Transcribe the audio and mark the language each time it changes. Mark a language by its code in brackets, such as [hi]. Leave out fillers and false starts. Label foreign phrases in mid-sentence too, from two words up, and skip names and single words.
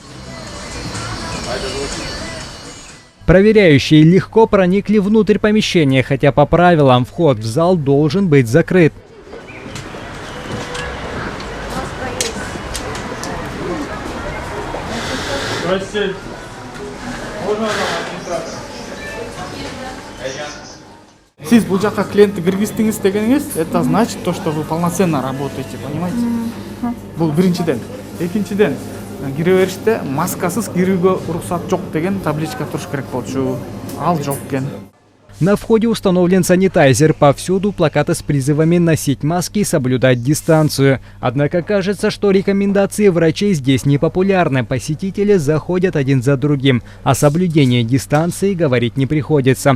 [ru] Проверяющие легко проникли внутрь помещения, хотя по правилам вход в зал должен быть закрыт. [kk] Сиз бұл жаққа клиентті кіргіздіңіз дегеніңіз, [ru] это значит то, что вы полноценно работаете, понимаете? [kk] Бұл біріншіден. Екіншіден, кіре беріште маскасыз кіруге рұқсат жоқ деген табличка тұрыш керек болчу. Ал жоқ кен. [ru] На входе установлен санитайзер. Повсюду плакаты с призывами носить маски и соблюдать дистанцию. Однако кажется, что рекомендации врачей здесь не популярны. Посетители заходят один за другим. О соблюдении дистанции говорить не приходится.